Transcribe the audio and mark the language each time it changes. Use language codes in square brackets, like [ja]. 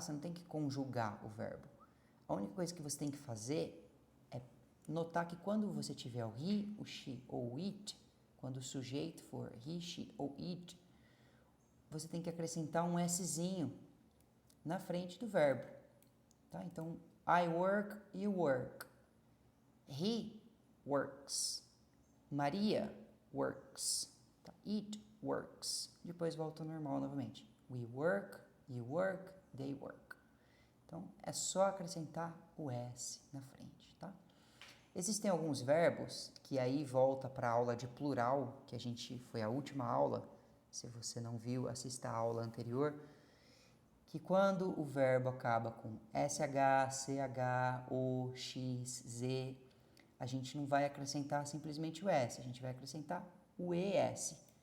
[pt] Você não tem que conjugar o verbo. A única coisa que você tem que fazer é notar que quando você tiver o he, o she ou o it, quando o sujeito for he, she ou it, você tem que acrescentar um szinho na frente do verbo, tá? Então, [en] I work, you work. He works. Maria works. [pt] Tá? [en] It works. [pt] Depois volta ao normal novamente. [en] We work, you work, they work. [pt] Então, é só acrescentar o S na frente, tá? Existem alguns verbos que aí volta para a aula de plural, que foi a última aula. Se você não viu, assista a aula anterior. Que quando o verbo acaba com SH, CH, O, X, Z, a gente não vai acrescentar simplesmente o S, a gente vai acrescentar o ES.